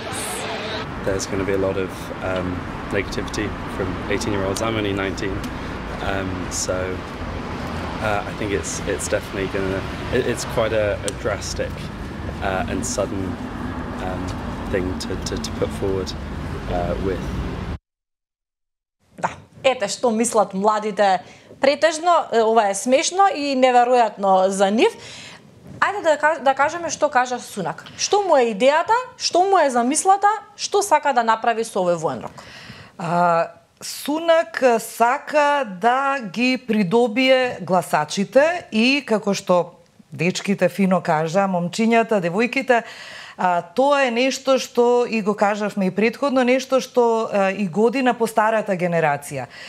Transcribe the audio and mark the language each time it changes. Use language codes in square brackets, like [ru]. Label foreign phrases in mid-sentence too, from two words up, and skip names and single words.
[en] There's going to be a lot of negativity from 18-year-olds. I'm only 19, so I think it's definitely going to... It's quite a drastic and sudden thing to put forward with. [mk] Да, ете што мислат младите претежно, ова е смешно и неверојатно за нив. Ајде да кажеме што кажа Сунак. Што му е идејата, што му е замислата, што сака да направи со овој воен рок? Сунак сака да ги придобие гласачите и, како што дечките фино кажа, момчињата, девојките, тоа е нешто што и го кажавме и претходно, нешто што и година по старата генерација.